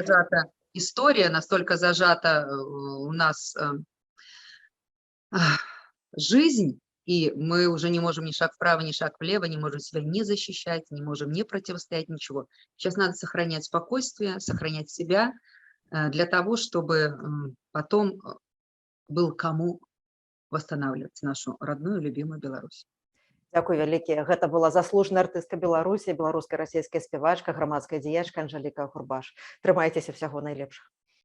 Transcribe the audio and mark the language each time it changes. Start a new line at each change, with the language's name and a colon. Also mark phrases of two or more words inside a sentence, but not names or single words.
Russian: зажата история, настолько зажата у нас жизнь, и мы уже не можем ни шаг вправо, ни шаг влево, не можем себя не защищать, не можем не противостоять, ничего. Сейчас надо сохранять спокойствие, сохранять себя для того, чтобы потом был кому восстанавливать нашу родную, любимую Беларусь.
Belarusian: Дзякуй вялікі. Гэта была заслужаная артыстка Беларусі, беларуска-расійская спявачка, грамадская дзеячка Анжэліка Гурбаш. Трымайцеся, всяго найлепшага.